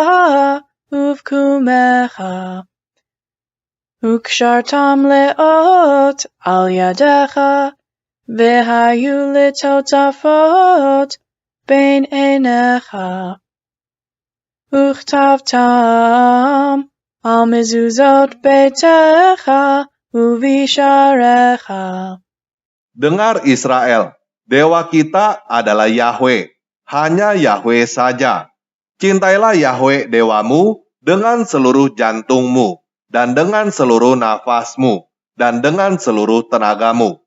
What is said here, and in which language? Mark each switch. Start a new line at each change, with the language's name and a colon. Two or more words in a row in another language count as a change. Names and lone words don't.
Hebrew: ובקומך וקשרתם לאות על ידך והיו לטוטפות בין עיניך וכתבתם על מזוזות ביתך Ubisharecha.
Indonesian: Dengar Israel, Dewa kita adalah Yahweh, hanya Yahweh saja. Cintailah Yahweh Dewamu dengan seluruh jantungmu, dan dengan seluruh nafasmu, dan dengan seluruh tenagamu.